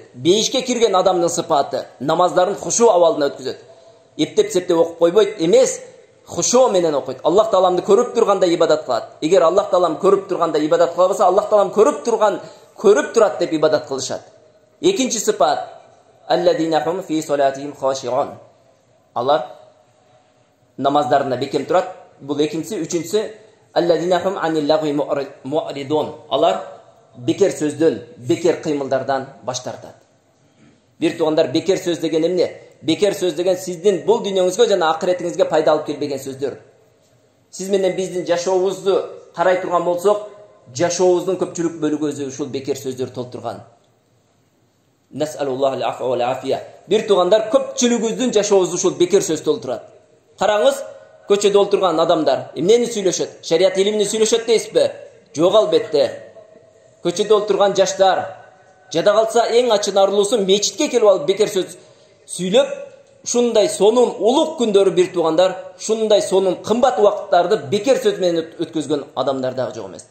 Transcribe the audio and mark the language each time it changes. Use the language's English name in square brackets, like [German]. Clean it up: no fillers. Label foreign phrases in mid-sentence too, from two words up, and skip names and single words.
[Kyrgyz] Бейишке кирген адамдын сыпаты намаздарын хушо абалына өткөзөт. Эптеп-септеп окуп койбойт эмес, хушо менен окуйт. Аллах Тааламды көрүп турганда ибадат кылат. Эгер Аллах Таалам көрүп турганда ибадат кыла болсо, Аллах Таалам көрүп турат деп ибадат кылышат. Экинчи сыпат: [Arabic] الذين هم في صلاتهم خاشعون. [Kyrgyz] Алар намаздарына бекем турат. Бул экинчиси, үчүнчүсү [Arabic] الذين هم عن اللغو معرضون. [Kyrgyz] Алар бекер сөздөн, бекер кыймылдардан баш тартат. Бир тугандар, бекер сөз деген эмне? Бекер сөз деген сиздин бул дүйнөңүзгө жана акыретиңизге пайда алып келбеген сөздөр. Сиз менен биздин жашообузду карай турган болсок, жашообуздун көпчүлүк бөлүгү ушул бекер сөздөр толтурган. [Arabic] نسأل الله العفو والعافية. [Kyrgyz] Бир тугандар, көпчүлүгүбүздүн жашообузду ушул бекер сөз толтурат. Караңыз, көчөдө олтурган адамдар эмнени сүйлөшөт? Шарият илимини сүйлөшөт дейсизби? Жок, албетте. Көчөдө олтурган жаштар жада калса эң ачынарлуусу мечитке келип алып бекер сөз сүйлөп, ушундай сонун улук күндөрү бир тугандар, ушундай сонун кымбат убакыттарды бекер сөз менен өткөзгөн адамдар дагы жок эмес.